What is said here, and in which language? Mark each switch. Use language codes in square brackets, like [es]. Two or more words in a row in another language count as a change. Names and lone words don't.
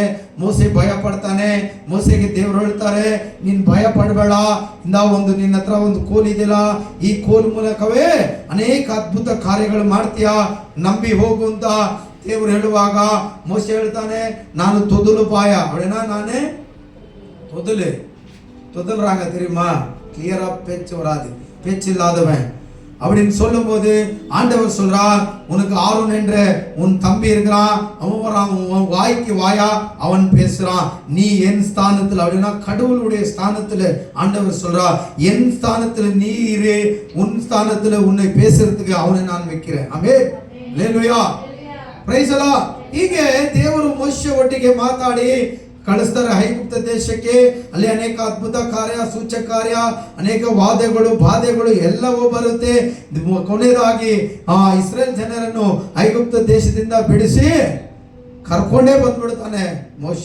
[kn] ಮೋಶೆ ಭಯ ಪಡ್ತಾನೆ. ಮೋಶೆಗೆ ದೇವರು ಹೇಳ್ತಾರೆ, ನೀನ್ ಭಯ ಪಡಬೇಡ, ನಿನ್ನ ಹತ್ರ ಒಂದು ಕೋಲ್ ಇದೆಯಲ್ಲ, ಈ ಕೋಲ್ ಮೂಲಕವೇ ಅನೇಕ ಅದ್ಭುತ ಕಾರ್ಯಗಳು ಮಾಡ್ತೀಯಾ, ನಂಬಿ ಹೋಗು ಅಂತ ದೇವರು ಹೇಳುವಾಗ ಮೋಶೆ ಹೇಳ್ತಾನೆ, ನಾನು ತೊದಲು ಪಾಯ ಅವಳೇನಾ, ನಾನೇ [ta] தொதல்றாங்க தெரியுமா, கிளியரா பேச்சு வராது, பேச்சு இல்லாதவன் அப்படின்னு சொல்லும் போது ஆண்டவர் சொல்றார், உனக்கு ஆரோன் என்ற உன் தம்பி இருக்கிறான், அவன் வரான், உன் வாய்க்கு வாயா அவன் பேசுறான், நீ என் ஸ்தானத்தில், அப்படின்னா கடவுளுடைய ஸ்தானத்தில் ஆண்டவர் சொல்றார், என் ஸ்தானத்தில் நீ இரு, உன் ஸ்தானத்தில் உன்னை பேசுறதுக்கு அவனை நான் வைக்கிறேன். ஆமென். ஹல்லேலூயா. [en] Praise the Lord. [kn] ಹೀಗೆ ದೇವರು ಮೋಶೆ ಒಟ್ಟಿಗೆ ಮಾತಾಡಿ ಕಳಿಸ್ತಾರೆ ಐಗುಪ್ತ ದೇಶಕ್ಕೆ. ಅಲ್ಲಿ ಅನೇಕ ಅದ್ಭುತ ಕಾರ್ಯ, ಸೂಚಕ ಕಾರ್ಯ, ಅನೇಕ ವಾದೆಗಳು, ಬಾಧೆಗಳು ಎಲ್ಲವೂ ಬರುತ್ತೆ. ಕೊನೆಯದಾಗಿ ಇಸ್ರೇಲ್ ಜನರನ್ನು ಐಗುಪ್ತ ದೇಶದಿಂದ ಬಿಡಿಸಿ ಕರ್ಕೊಂಡೇ ಬಂದ್ಬಿಡ್ತಾನೆ ಮೋಶೆ.